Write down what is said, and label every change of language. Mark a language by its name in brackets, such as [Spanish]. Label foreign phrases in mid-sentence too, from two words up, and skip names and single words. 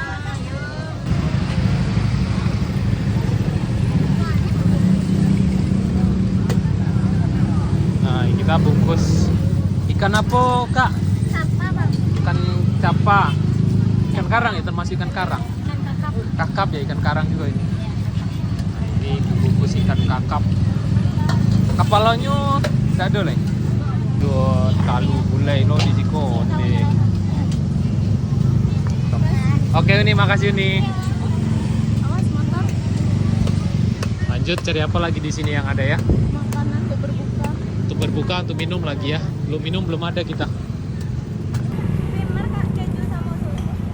[Indonesian] Nah, kita bungkus ikan apa, Kak? Apa bang? Ikan capa. Ikan karang ya, termasuk ikan karang. Ikan kakap. Kakap ya, ikan karang juga ini. Nah, ini bungkus ikan kakap. Kapalnya tidak ada, Le. [Minangkabau] dot talu gulai lo di siko. Onde. [Indonesian] Oke Uni, makasih Uni. Awas motor. Lanjut cari apa lagi di sini yang ada ya? Makanan untuk berbuka. Untuk berbuka, untuk minum lagi ya. Belum minum belum ada kita. Primer Kak, keju sama susu.